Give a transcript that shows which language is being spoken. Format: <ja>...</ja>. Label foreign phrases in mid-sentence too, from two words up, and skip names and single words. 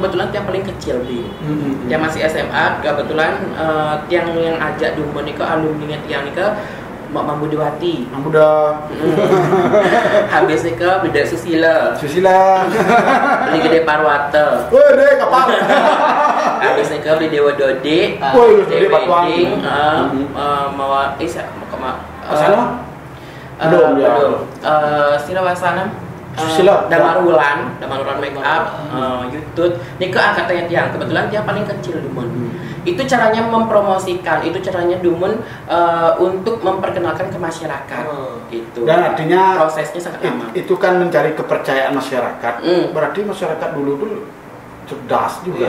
<id>Kebetulan yang paling kecil yang masih SMA, kebetulan yang ajak Dumun nih ke alumni Tiang nih ke Mak Mambudiwati. Habis nih ke Beda Susila. Beli Gede Parwata. Deh kapal. Habis nih ke beli Dewa Dode. Gede Batuang. Mawa Sana? Belum. Sila Wasana. Susila. Damarulan make up, YouTube. Ini ke angkatannya Tiang. Kebetulan Tiang paling kecil Dumun. Itu caranya mempromosikan, itu caranya Dumun untuk memperkenalkan ke masyarakat. Gitu. Dan artinya prosesnya sangat lama. Itu kan mencari kepercayaan masyarakat. Berarti masyarakat dulu tuh cerdas juga.</id>